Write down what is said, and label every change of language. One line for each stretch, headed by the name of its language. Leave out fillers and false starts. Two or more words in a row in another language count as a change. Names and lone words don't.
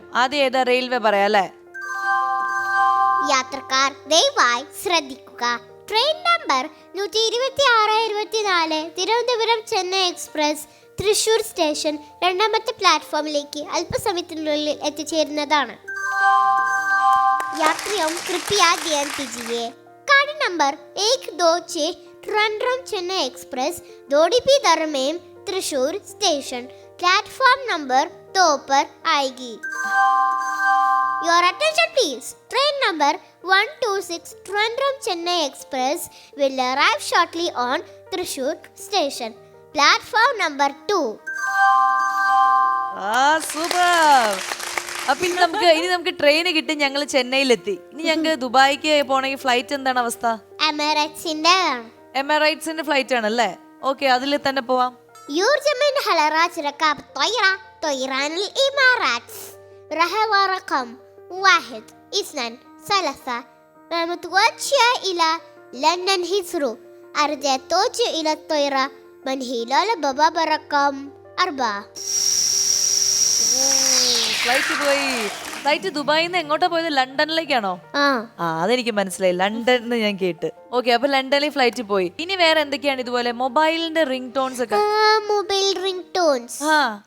Malayalam: ആദ്യം ഏതാ? റെയിൽവേ പറയാം അല്ലേ? യാത്രക്കാർ ദയവായി ശ്രദ്ധിക്കുക.
English: train number
Malayalam: 126-24 തിരുവനന്തപുരം ചെന്നൈ എക്സ്പ്രസ് തൃശൂർ സ്റ്റേഷൻ 2ാമത്തെ പ്ലാറ്റ്ഫോമിലേക്ക് അല്പസമയത്തിനുള്ളിൽ എത്തിച്ചേരുന്നതാണ്.
Hindi: यात्रियों कृपया ध्यान दीजिए. गाड़ी नंबर 126 ट्रिवांड्रम चेन्नई एक्सप्रेस दोडीपी दरमेम त्रिशूर स्टेशन
English: platform number
Hindi: 2 पर आएगी.
English: Your attention please. Train number 126 Trivandrum Chennai Express will arrive shortly on Thrissur station platform number 2.
Malayalam: സൂപ്പർ. അപ്പൊ ഇനി നമുക്ക് ട്രെയിൻ കിട്ടി. ഞങ്ങൾ ചെന്നൈയിലെത്തി. ഇനി ഞങ്ങൾക്ക് ദുബായിക്ക് പോണെങ്കിൽ ഫ്ലൈറ്റ് എന്താണ് അവസ്ഥ? എമിറേറ്റ്സിന്റെ ഫ്ലൈറ്റ് ആണല്ലേ? ഓക്കെ, അതിൽ തന്നെ പോവാം.
Arabic: يرجى حلرات ركاب الطائرة طيران الإمارات رحلة رقم 1 2 3 متوجهة إلى لندن هيثرو. أرجى التوجه إلى الطائرة من هلال بابا رقم 4.
Malayalam: ഫ്ലൈറ്റ് പോയി. ഫ്ലൈറ്റ് ദുബായിൽ നിന്ന് എങ്ങോട്ടാ പോയത്? ലണ്ടനിലേക്കാണോ? ആ അതെനിക്ക് മനസ്സിലായി, ലണ്ടൻ ഞാൻ കേട്ട്. ഓക്കെ, അപ്പൊ ലണ്ടനിൽ ഫ്ലൈറ്റ് പോയി. ഇനി വേറെ എന്തൊക്കെയാണ് ഇതുപോലെ മൊബൈലിന്റെ
English: ring tones
Malayalam: ഒക്കെ?
English: mobile ring tones. ആ